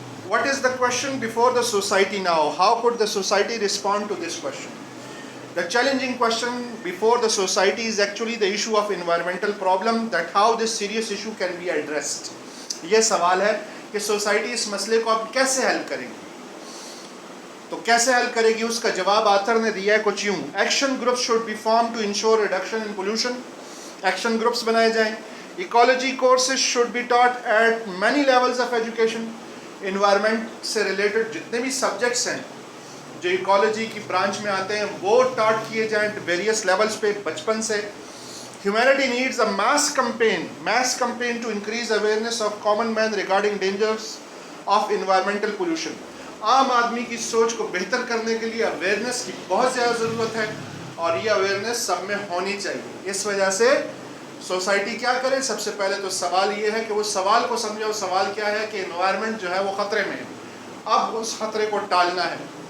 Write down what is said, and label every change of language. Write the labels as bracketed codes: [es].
[en] What is the question before the society now? How could the society respond to this question? The challenging question before the society is actually the issue of environmental problem, that how this serious issue can be addressed. [ur] یہ سوال ہے کہ society اس مسئلے کو اب کیسے حل کرے گی. تو کیسے حل کرے گی اس کا جواب آتھر نے دیا ہے کچھ یوں. [en] Action groups should be form to ensure reduction in pollution. [ur] Action groups بنائے جائیں. [en] Ecology courses should be taught at many levels of education. [ur] Environment سے ریلیٹڈ جتنے بھی سبجیکٹس ہیں جو ایکالوجی کی برانچ میں آتے ہیں وہ ٹاٹ کیے جائیں ویریس لیولز پہ بچپن سے. [en] Humanity needs a mass campaign to increase awareness of common man regarding dangers of environmental pollution. [ur] عام آدمی کی سوچ کو بہتر کرنے کے لیے اویئرنیس کی بہت زیادہ ضرورت ہے اور یہ اویئرنیس سب میں ہونی چاہیے. اس وجہ سے سوسائٹی کیا کرے؟ سب سے پہلے تو سوال یہ ہے کہ وہ سوال کو سمجھے. وہ سوال کیا ہے کہ انوائرمنٹ جو ہے وہ خطرے میں ہے. اب اس خطرے کو ٹالنا ہے.